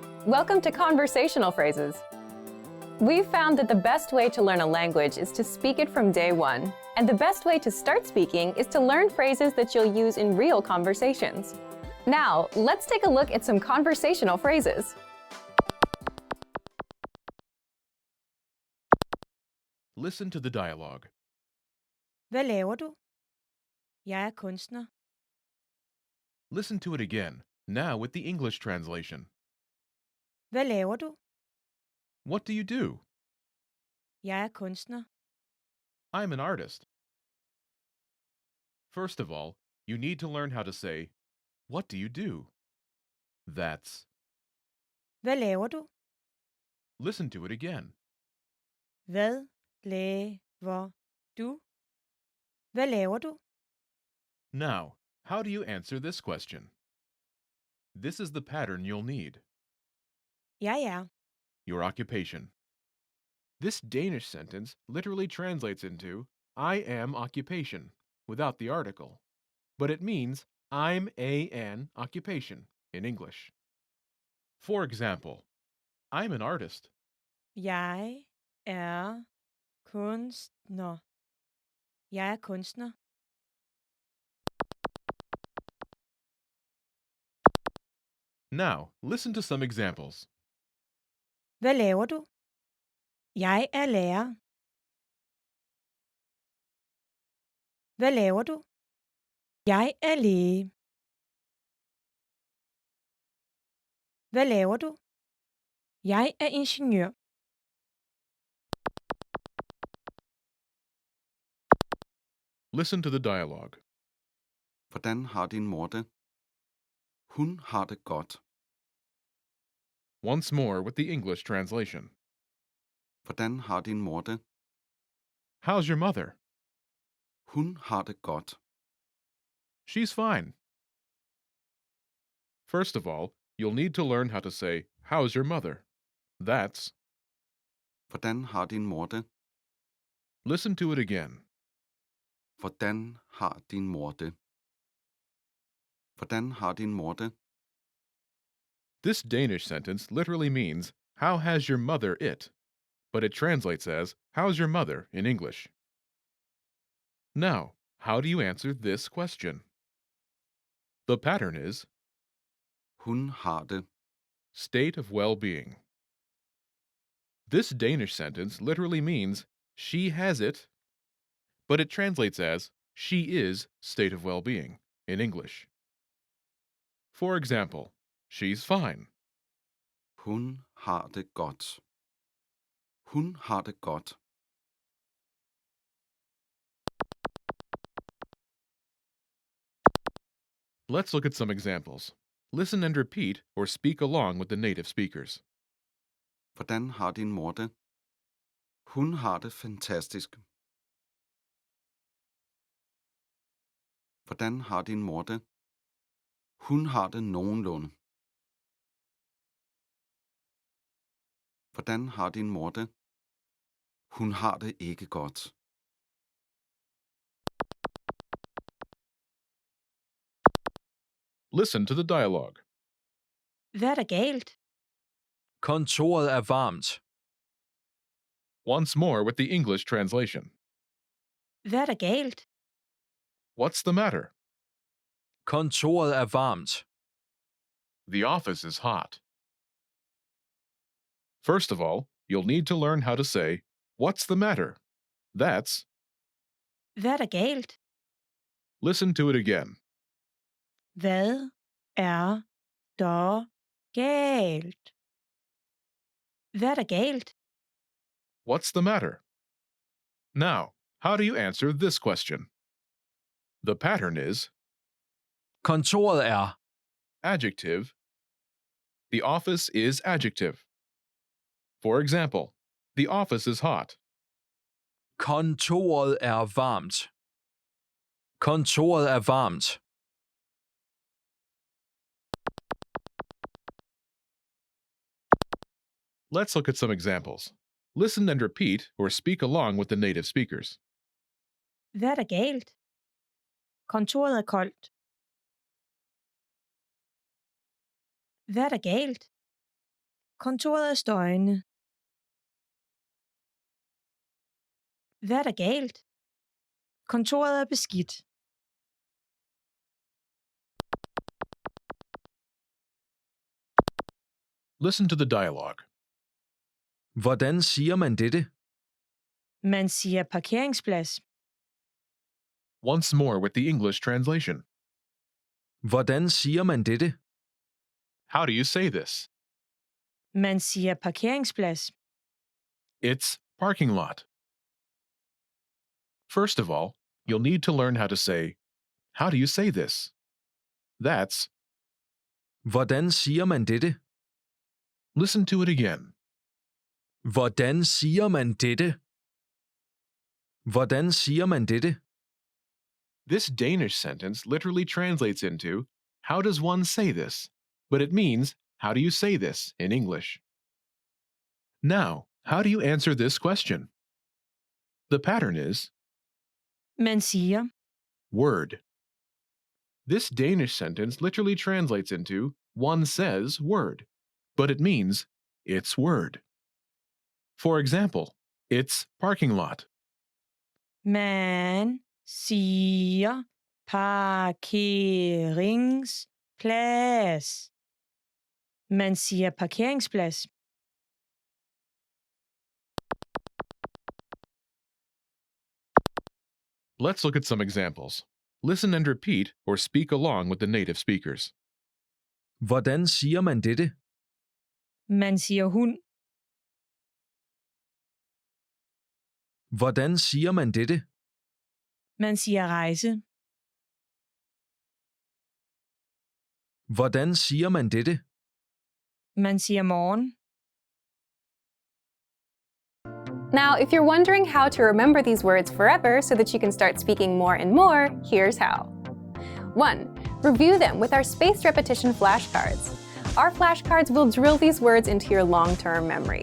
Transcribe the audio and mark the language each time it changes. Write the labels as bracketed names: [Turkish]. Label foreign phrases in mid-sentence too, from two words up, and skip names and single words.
[English] Welcome to Conversational Phrases. We've found that the best way to learn a language is to speak it from day one. And the best way to start speaking is to learn phrases that you'll use in real conversations. Now, let's take a look at some conversational phrases. Listen to the dialogue. [Danish] Hvad laver du? Jeg er kunstner. [English] Listen to it again, now with the English translation. [Danish] Hvad laver du? [English] What do you do? [Danish] Jeg er kunstner. [English] I'm an artist. First of all, you need to learn how to say, what do you do? That's. [Danish] Hvad laver du? [English] Listen to it again. [Danish] Hvad laver du? Hvad laver du? [English] Now, how do you answer this question? This is the pattern you'll need. [Danish] Jeg er. [English] Your occupation. This Danish sentence literally translates into I am occupation without the article, but it means I'm an occupation in English. For example, I'm an artist. [Danish] Jeg er kunstner. Jeg er kunstner. [English] Now, listen to some examples. [Danish] Hvad laver du? Jeg er lærer. Hvad laver du? Jeg er læge. Hvad laver du? Jeg er ingeniør. [English] Listen to the dialogue. [Danish] Hvordan har din mor det? Hun har det godt. [English] Once more with the English translation. [Danish] Hvordan har din mor det? [English] How's your mother? [Danish] Hun har det godt. [English] She's fine. First of all, you'll need to learn how to say, how's your mother? That's. [Danish] Hvordan har din mor det? [English] Listen to it again. [Danish] Hvordan har din mor det? Hvordan har din mor det? [English] This Danish sentence literally means, how has your mother it? But it translates as, how's your mother in English? Now, how do you answer this question? The pattern is, [Danish] Hun har det. [English] state of well-being. This Danish sentence literally means, she has it, but it translates as, she is state of well-being in English. For example, she's fine. [Danish] Hun har det godt. Hun har det godt. [English] Let's look at some examples. Listen and repeat or speak along with the native speakers. [Danish] Hvordan har din mor det? Hun har det fantastisk. Hvordan har din mor det? Hun har det nogenlunde. Hvordan har din mor det? Hun har det ikke godt. [English] Listen to the dialogue. [Danish] Hvad er der galt? Kontoret er varmt. [English] Once more with the English translation. [Danish] Hvad er der galt? [English] What's the matter? [Danish] Kontoret er varmt. [English] The office is hot. First of all, you'll need to learn how to say, what's the matter? That's. [Danish] Hvad er der galt? [English] Listen to it again. [Danish] Hvad er der galt? Hvad er der galt? [English] What's the matter? Now, how do you answer this question? The pattern is [Danish] Kontoret er. [English] adjective The office is adjective. For example, the office is hot. [Danish] Kontoret er varmt. Kontoret er varmt. [English] Let's look at some examples. Listen and repeat or speak along with the native speakers. [Danish] Hvad er der galt? Kontoret er koldt. Hvad er der galt? Kontoret er støjende. Hvad er der galt? Kontoret er beskidt. [English] Listen to the dialogue. [Danish] Hvordan siger man dette? Man siger parkeringsplads. [English] Once more with the English translation. [Danish] Hvordan siger man dette? [English] How do you say this? [Danish] Man siger parkeringsplads. [English] It's parking lot. First of all, you'll need to learn how to say, how do you say this? That's, [Danish] Hvordan siger man dette? [English] listen to it again. [Danish] Hvordan siger man dette? Hvordan siger man dette? [English] This Danish sentence literally translates into, how does one say this? But it means, how do you say this in English? Now, how do you answer this question? The pattern is [Danish] Man siger, [English] word. This Danish sentence literally translates into, one says word, but it means, it's word. For example, it's parking lot. [Danish] man siger parkeringsplads. Man siger parkeringsplads. [English] Let's look at some examples. Listen and repeat or speak along with the native speakers. [Danish] Hvordan siger man dette? Man siger hund. Hvordan siger man dette? Man siger rejse. Hvordan siger man dette? Man siger morgen. [English] Now, if you're wondering how to remember these words forever so that you can start speaking more and more, here's how. 1. Review them with our spaced repetition flashcards. Our flashcards will drill these words into your long-term memory.